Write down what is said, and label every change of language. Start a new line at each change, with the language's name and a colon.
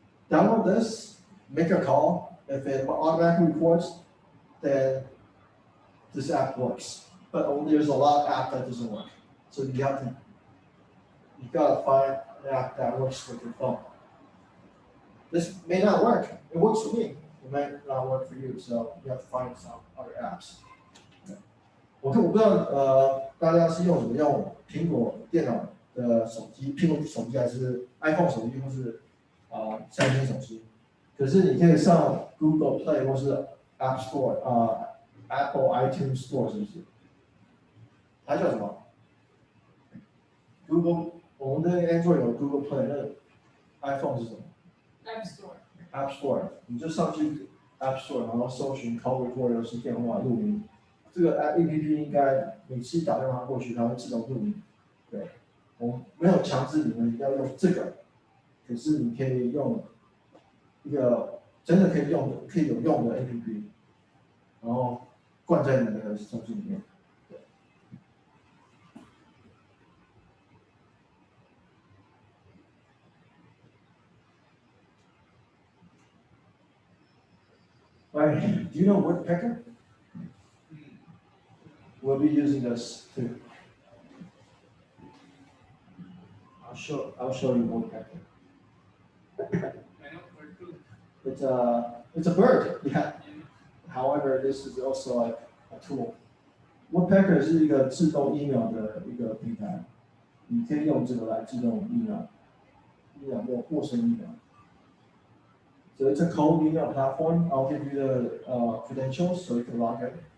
English: Download this, make a call. If it automatically records, then this app works. But there's a lot of apps that doesn't work. So you gotta find an app that works with your phone. This may not work. It works for me. It might not work for you. So you have to find some other apps.
Chinese: 我不知道大家是用苹果电脑的手机，苹果手机还是 iPhone 手机，或是三星手机。可是你可以上 Google Play 或是 App Store Apple iTunes Store 是不是？它叫什么 ？Google 我们的 Android 有 Google Play，那 iPhone 是什么 App Store。？App Store， 你就上去 App Store， 然后搜寻 Call Recorder 是电话录音。这个 APP 应该每次打电话过去，它会自动录音。对，我没有强制你们要用这个，可是你可以用一个真的可以有用的 APP， 然后灌在你的手机里面。对。
English: Alright, do you know Woodpecker? We'll be using this too. I'll show you Woodpecker. I know where to. It's a bird, yeah. However, this is also like a tool.
Chinese: Woodpecker 是一个自动 email 的一个平台，你可以用这个来自动 email 陌生 email.
English: So it's a cold email platform. I'll give you the credentials so you can log in.